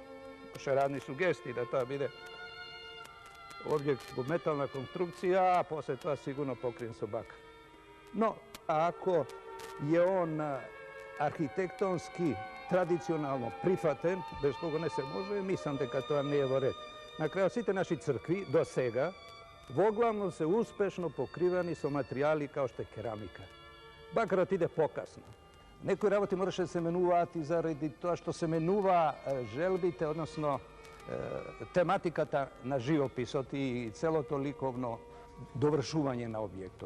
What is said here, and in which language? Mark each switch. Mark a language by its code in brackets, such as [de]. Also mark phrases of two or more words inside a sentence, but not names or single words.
[mk] Имаше разни сугестии да тоа биде објект во метална конструкција, а после тоа сигурно покриен со бакар. Но, ако е он архитектонски, традиционално прифатен, без кого не се може, мислам дека тоа не е во ред. На крајот сите наши цркви до сега [sr] uglavnom se uspešno pokrivani su materijali kao što je keramika. [mk] Бакарат иде покасно. Некој работи мораше се менувати заради то што се менува желбите, односно тематиката на живописот и цело то ликовно довршување на објекту.